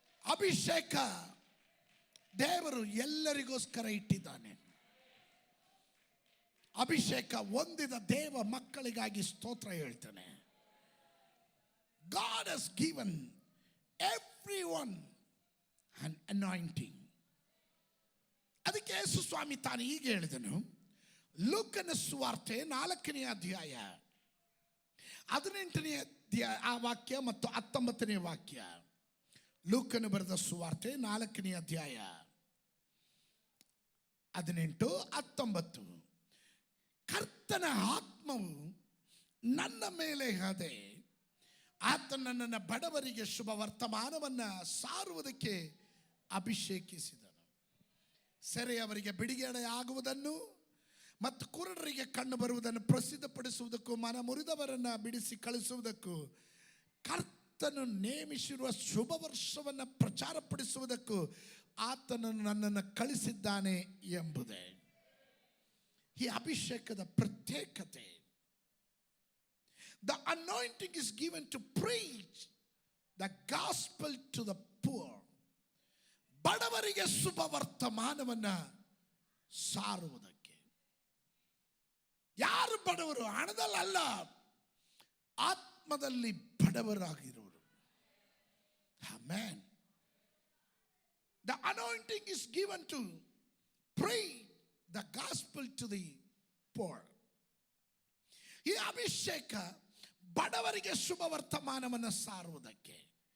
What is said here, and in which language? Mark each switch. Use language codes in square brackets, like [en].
[kn] ಅಭಿಷೇಕ ದೇವರು ಎಲ್ಲರಿಗೋಸ್ಕರ ಇಟ್ಟಿದ್ದಾನೆ. ಅಭಿಷೇಕ ಹೊಂದಿದ ದೇವ ಮಕ್ಕಳಿಗಾಗಿ ಸ್ತೋತ್ರ ಹೇಳ್ತಾನೆ. [en] God has given everyone an anointing. [kn] ಅದಕ್ಕೆ ಯೇಸು ಸ್ವಾಮಿ ತಾನು ಹೀಗೆ ಹೇಳಿದನು. ಲೂಕನ ಸುವಾರ್ತೆ 4ನೇ ಅಧ್ಯಾಯ 18ನೇ ಆ ವಾಕ್ಯ ಮತ್ತು 19ನೇ ವಾಕ್ಯ. ಲೂಕನು ಬರೆದ ಸುವಾರ್ತೆ 4ನೇ ಅಧ್ಯಾಯ 18, 19. ಕರ್ತನ ಆತ್ಮವು ನನ್ನ ಮೇಲೆ ಇದೆ, ಆತ ನನ್ನನ್ನು ಬಡವರಿಗೆ ಶುಭ ವರ್ತಮಾನವನ್ನು ಸಾರುವುದಕ್ಕೆ ಅಭಿಷೇಕಿಸಿದನು. ಸೆರೆಯವರಿಗೆ ಬಿಡುಗಡೆ ಆಗುವುದನ್ನು ಮತ್ತು ಕುರುಡರಿಗೆ ಕಣ್ಣು ಬರುವುದನ್ನು ಪ್ರಸಿದ್ಧಪಡಿಸುವುದಕ್ಕೂ, ಮನ ಮುರಿದವರನ್ನು ಬಿಡಿಸಿ ಕಳಿಸುವುದಕ್ಕೂ, ಕರ್ತನು ನೇಮಿಸಿರುವ ಶುಭ ವರ್ಷವನ್ನು ಪ್ರಚಾರಪಡಿಸುವುದಕ್ಕೂ ಆತನು ನನ್ನನ್ನು ಕಳಿಸಿದ್ದಾನೆ ಎಂಬುದೇ ಈ ಅಭಿಷೇಕದ ಪ್ರತ್ಯೇಕತೆ. [en] The anointing is given to preach the gospel to the poor. [kn] ಬಡವರಿಗೆ ಶುಭ ವರ್ತಮಾನವನ್ನು ಸಾರುವುದಕ್ಕೆ. ಯಾರು ಬಡವರು? ಹಣದಲ್ಲ, ಆತ್ಮದಲ್ಲಿ ಬಡವರಾಗಿರುವರು. Amen. [en] The anointing is given to preach the gospel to the poor. [kn] ಈ ಅಭಿಷೇಕ ಬಡವರಿಗೆ ಶುಭ ವರ್ತಮಾನವನ್ನು ಸಾರುವುದಕ್ಕೆ.